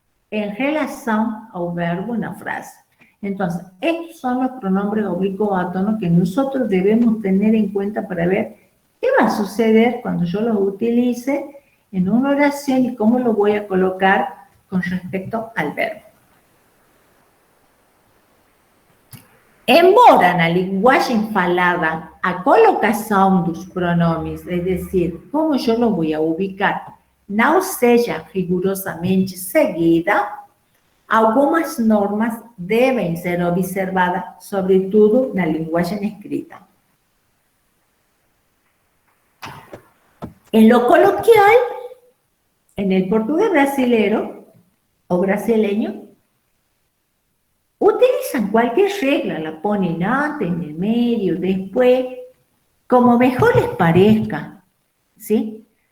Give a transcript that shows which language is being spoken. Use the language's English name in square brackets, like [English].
[Spanish] En relación al verbo en la frase. Entonces, estos son los pronombres oblicuos átonos que nosotros debemos tener en cuenta para ver qué va a suceder cuando yo los utilice en una oración y cómo lo voy a colocar con respecto al verbo. [Portuguese] Embora na linguagem falada a colocação dos pronomes, é decir, como eu lo vou ubicar, não seja rigorosamente seguida, algumas normas devem ser observadas, sobretudo na linguagem escrita. [Spanish] En lo coloquial, en el portugués brasilero o brasileño, utilizan cualquier regla, la ponen antes, en el medio, después, como mejor les parezca, ¿sí?